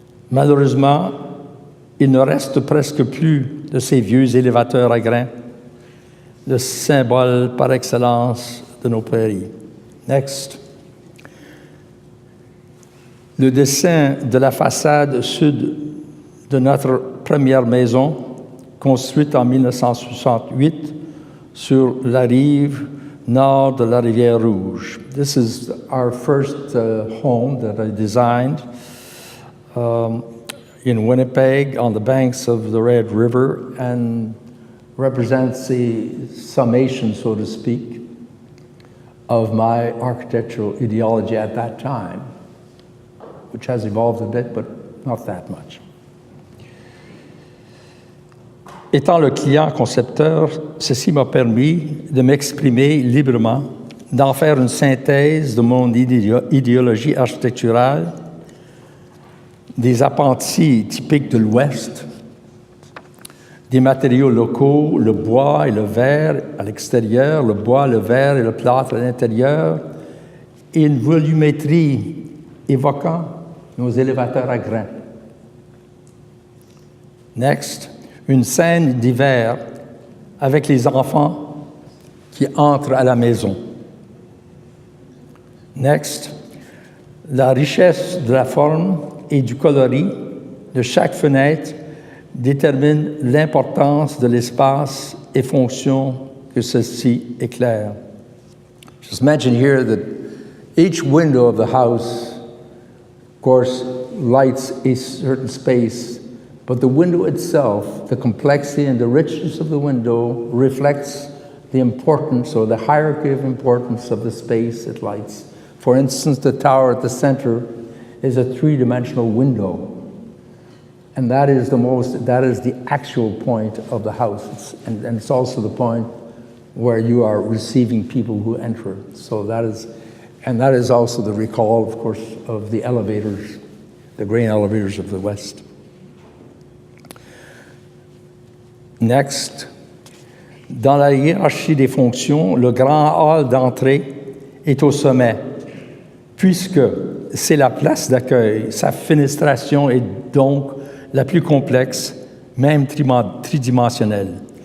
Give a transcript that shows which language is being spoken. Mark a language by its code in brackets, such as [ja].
[fr] Malheureusement, il ne reste presque plus de ces vieux élévateurs à grains, le symbole par excellence de nos prairies. Next. Le dessin de la façade sud de notre première maison, construite en 1968 sur la rive nord de la rivière Rouge. [en] This is our first home that I designed in Winnipeg on the banks of the Red River and represents the summation, so to speak, of my architectural ideology at that time, which has evolved a bit, but not that much. [fr] Étant le client concepteur, ceci m'a permis de m'exprimer librement, d'en faire une synthèse de mon idéologie architecturale, des appentis typiques de l'Ouest, des matériaux locaux, le bois et le verre à l'extérieur, le bois, le verre et le plâtre à l'intérieur, et une volumétrie évoquant nos élévateurs à grains. Next. Une scène d'hiver avec les enfants qui entrent à la maison. Next, la richesse de la forme et du coloris de chaque fenêtre détermine l'importance de l'espace et fonction que ceci éclaire. [en] Just mention here that each window of the house, of course, lights a certain space. But the window itself, the complexity and the richness of the window reflects the importance or the hierarchy of importance of the space it lights. For instance, the tower at the center is a three-dimensional window. And that is the actual point of the house. And it's also the point where you are receiving people who enter. So that is also the recall, of course, of the elevators, the grain elevators of the West. [fr] Next, dans la hiérarchie des fonctions, le grand hall d'entrée est au sommet, puisque c'est la place d'accueil. Sa fenestration est donc la plus complexe, même tridimensionnelle.